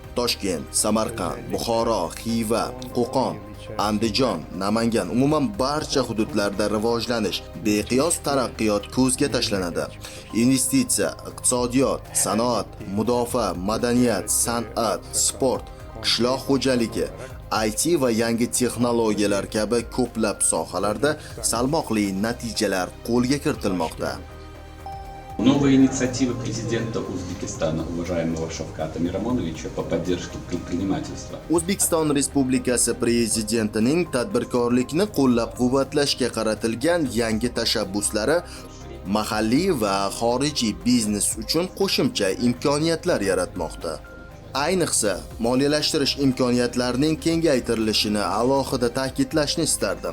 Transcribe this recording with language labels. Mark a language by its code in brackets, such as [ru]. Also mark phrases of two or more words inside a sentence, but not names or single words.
[uz] Toshkent, Samarqand, Buxoro, Xiva, Qo'qon, Andijon, Namangan, umuman barcha hududlarda rivojlanish, beqiyos taraqqiyot ko'zga tashlanadi. Investitsiya, iqtisodiyot, sanoat, mudofaa, madaniyat, san'at, sport, qishloq xo'jaligi, IT va yangi texnologiyalar kabi ko'plab sohalarda salmoqli natijalar qo'lga kiritilmoqda. [ru] Новые инициативы президента Узбекистана, уважаемого Шавката Мирамоновича, по поддержке предпринимательства. [uz] O'zbekiston Respublikasi Prezidentining tadbirkorlikni qo'llab-quvvatlashga qaratilgan yangi tashabbuslari mahalliy va xorijiy biznes uchun qo'shimcha imkoniyatlar yaratmoqda. Ayniqsa, moliyalashtirish imkoniyatlarining kengaytirilishini alohida ta'kidlashni istardim.